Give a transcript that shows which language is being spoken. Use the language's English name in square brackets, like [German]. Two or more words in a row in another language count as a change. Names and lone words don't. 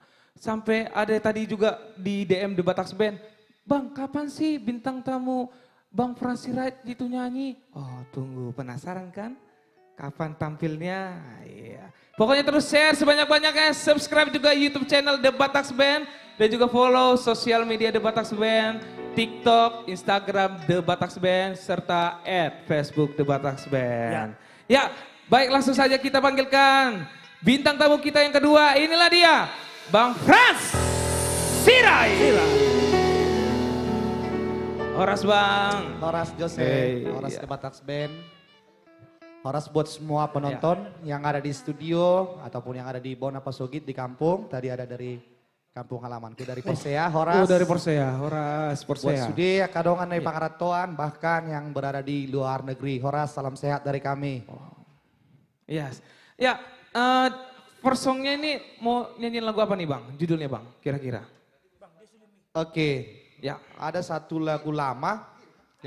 [Indonesian] Sampai ada tadi juga di DM The Bataks Band. Bang, kapan sih bintang tamu Bang Frans Sirait itu nyanyi? Oh, tunggu, penasaran kan? Kapan tampilnya? Iya. Pokoknya terus share sebanyak-banyaknya, subscribe juga YouTube channel The Bataks Band dan juga follow sosial media The Bataks Band, TikTok, Instagram The Bataks Band serta @Facebook The Bataks Band. Ya, baik langsung saja kita panggilkan bintang tamu kita yang kedua. Inilah dia, Bang Frans Sirait. Horas Bang. Horas Jose, Hey, Horas iya. The Bataks Band. Horas buat semua penonton yang ada di studio ataupun yang ada di Bonapasogit di kampung. Tadi ada dari kampung halamanku dari Porsea, Horas. Oh dari Porsea, Horas Buat Porsea. Sude, Kadongan dari Pangaratoan, bahkan yang berada di luar negeri. Horas, salam sehat dari kami. Yes. Ya, first songnya ini mau nyanyiin lagu apa nih Bang? Judulnya Bang, kira-kira? Oke, Ya. ada satu lagu lama yang